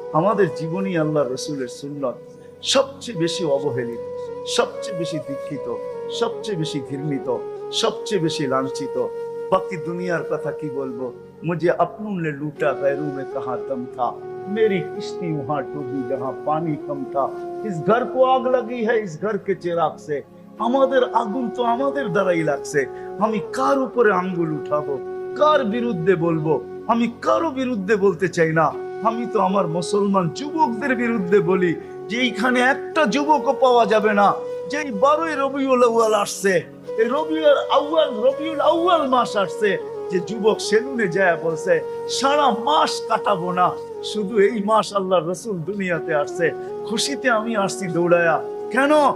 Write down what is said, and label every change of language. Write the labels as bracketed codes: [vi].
[bn] আমাদের জীবনী আল্লাহ রসুলের সুন্নত সবচেয়ে বেশি অবহেলিত, সবচেয়ে বেশি দীক্ষিত, সবচেয়ে বেশি ঘৃণিত, সবচেয়ে বেশি লাঞ্ছিত। বাকি দুনিয়ার কথা কি বলবো? [hi] মুঝে আপনों ने लूटा गैरों में कहां दम था, मेरी किश्ती वहां डूबी जहां पानी कम था, इस घर को आग लगी है इस घर के चिराग से। [bn] আমাদের আগুন তো আমাদের দ্বারাই লাগছে। আমি কার উপরে আঙ্গুল উঠাবো, কার বিরুদ্ধে বলবো? আমি কারো বিরুদ্ধে বলতে চাই না। আমি তো আমার মুসলমান যুবকদের বিরুদ্ধে বলি যে এইখানে একটা যুবকও পাওয়া যাবে না যেই 12ই রবিউল আউয়াল আসছে, এই রবিউল আউয়াল মাস আসছে, যে যুবক সেলুনে যায় বলছে সারা মাস কাটাবো না, শুধু এই মাস আল্লাহ রসুল দুনিয়াতে আসছে, খুশিতে আমি আসছি দৌড়ায়া। কেন?